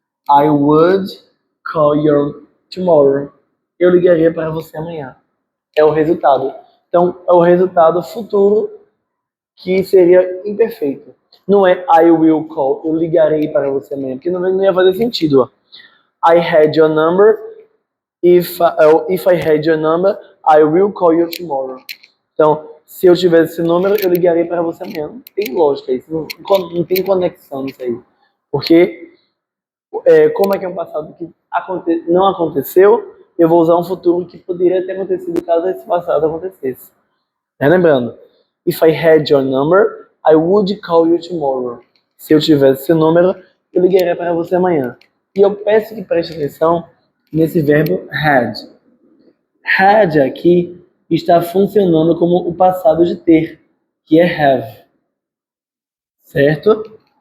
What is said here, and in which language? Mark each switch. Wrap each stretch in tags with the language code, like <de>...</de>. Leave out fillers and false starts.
<en>I would call you tomorrow.</en> <pt>Eu ligaria para você amanhã. É o resultado. Então, é o resultado futuro que seria imperfeito. Não é</pt> <en>I will call,</en> <pt>eu ligarei para você amanhã, porque não ia fazer sentido. Ó.</pt> <en>I had your number, if I had your number, I will call you tomorrow.</en> <pt>Então, se eu tivesse esse número, eu ligarei para você amanhã. Não tem lógica isso, não tem conexão nisso aí. Porque, como é que é um passado que não aconteceu, eu vou usar um futuro que poderia ter acontecido caso esse passado acontecesse. Lembrando,</pt> <en>if I had your number, I would call you tomorrow.</en> <pt>Se eu tivesse seu número, eu ligaria para você amanhã. E eu peço que preste atenção nesse verbo had. Had aqui está funcionando como o passado de ter, que é have. Certo?</pt>